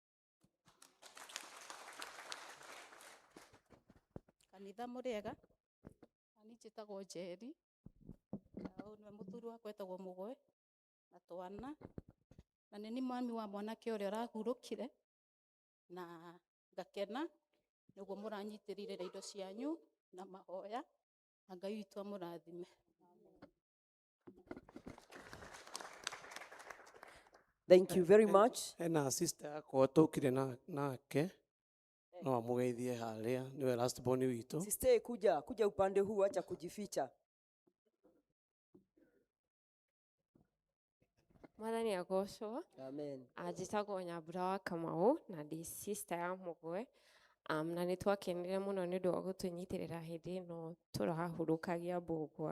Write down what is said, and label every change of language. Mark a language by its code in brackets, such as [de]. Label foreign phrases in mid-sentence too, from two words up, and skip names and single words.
[ki] kanitha muriega ani njitagwo Njeri na niwe muthuri wakwa etagwo Mugwe na twana na ni mami wa mwanake uria urahurukire na ngakena niguo muranyitirire indo cianyu na mahoya na Ngai witu amurathime. [en] Thank you very much. [ki] Ena sister yakwa tukire nake no amugeithie haria niwe [en] last born [ki] witu. [sw] Sister kuja upande huu, acha kujificha. [ki] Mwathani agocwo. Amen. Njitagwo Nyambura wa Kamau na ndi sister ya Mugwe. Na nĩ twakenire mũno nĩ ũndũ wa gũtũnyitirĩra hĩndĩ ĩno tũrahurukagia mbũgwa.